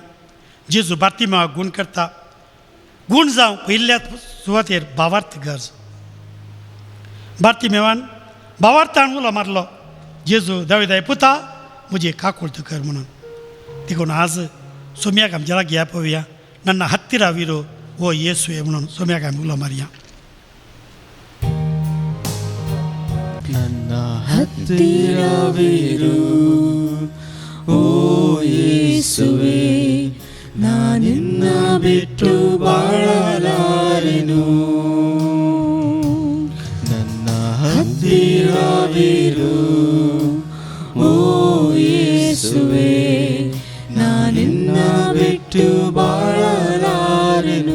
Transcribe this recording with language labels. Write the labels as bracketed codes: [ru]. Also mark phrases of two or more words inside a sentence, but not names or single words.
[kok] जेजू बार्तिमेवाक गूण करता. गूण जावं पयल्या सुवातेर भावार्थ गरज. बार्तिमेवान भावार्थान उलो मारलो, जेजू दाविदाय पुता म्हजी काकुळत कर म्हणून. देखून आज सोम्याक आमच्या लागीं या पळोवया, [kn] ನನ್ನ ಹತ್ತಿರವಿರು ಓ ಯೇಸುವೆ [kok] म्हणून सोम्याक आमी उलो मारया. [kn] ನನ್ನ ಹತ್ತಿರವಿರು ಓ ಯೇಸುವೆ, ನಾನಿನ್ನ ಬಿಟ್ಟು ಬಾಳಲಾರೆನು. ನನ್ನ ಹತ್ತಿರವಿರು ಓ ಯೇಸುವೆ, ನಾನಿನ್ನ ಬಿಟ್ಟು ಬಾಳಲಾರೆನು.